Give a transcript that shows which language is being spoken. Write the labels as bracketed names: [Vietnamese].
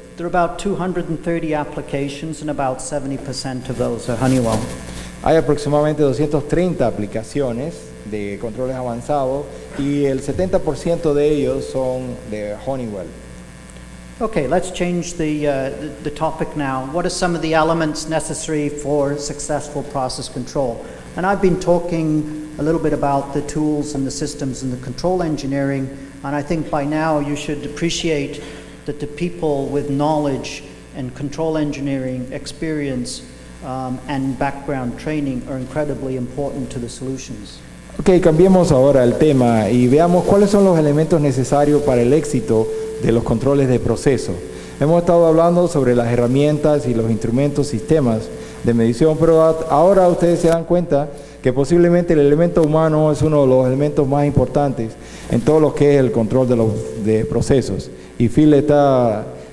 [English] There are about 230 applications, and about 70% of those are Honeywell. [Spanish] Hay aproximadamente 230 aplicaciones de controles avanzados y el 70% de ellos son de Honeywell. [English] Okay, let's change the topic now. What are some of the elements necessary for successful process control? And I've been talking a little bit about the tools and the systems and the control engineering, and I think by now you should appreciate that the people with knowledge and control engineering experience and background training are incredibly important to the solutions. [Spanish] Ok, cambiemos ahora el tema y veamos cuáles son los elementos necesarios para el éxito de los controles de proceso. Hemos estado hablando sobre las herramientas y los instrumentos, sistemas de medición, pero ahora ustedes se dan cuenta que posiblemente el elemento humano es uno de los elementos más importantes en todo lo que es el control de procesos. Y Phil está